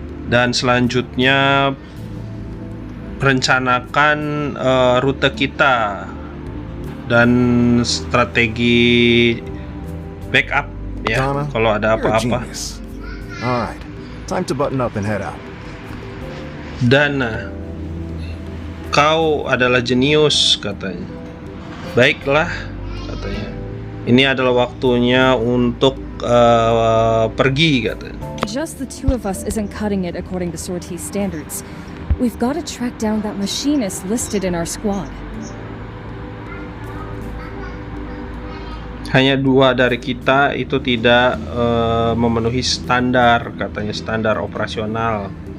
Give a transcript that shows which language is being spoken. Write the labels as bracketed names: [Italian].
[Indonesian] Dan selanjutnya rencanakan rute kita dan strategi backup ya, kalau ada apa-apa. [English] Alright, time to button up and head out. [Indonesian] Dana, kau adalah jenius katanya. Baiklah katanya. Ini adalah waktunya untuk pergi katanya. [English] Just the two of us isn't cutting it according to sortie standards. We've got to track down that machinist listed in our squad. [Indonesian] Hanya dua dari kita itu tidak memenuhi standar, katanya standar operasional.